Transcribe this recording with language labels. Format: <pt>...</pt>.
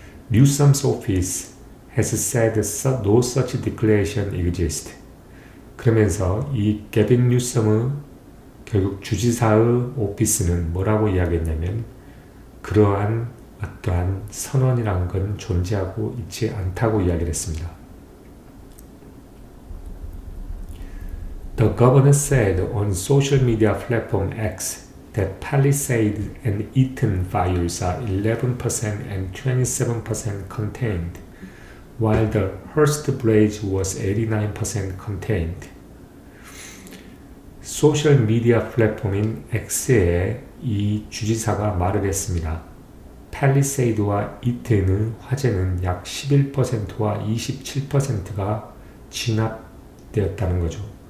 <en>Newsom's office has said no such declaration exists.</en> <ko>그러면서 이 게빈 뉴섬의 결국 주지사의 오피스는 뭐라고 이야기했냐면 그러한 어떠한 선언이란 건 존재하고 있지 않다고 이야기를 했습니다.</ko> <en>The governor said on social media platform X that Palisade and Eaton fires are 11% and 27% contained, while the Hearst blaze was 89% contained.</en> <ko>소셜 미디어 플랫폼인 X에 이 주지사가 말을 했습니다. 팰리세이드와 이튼의 화재는 약 11%와 27%가 진압되었다는 거죠.</ko>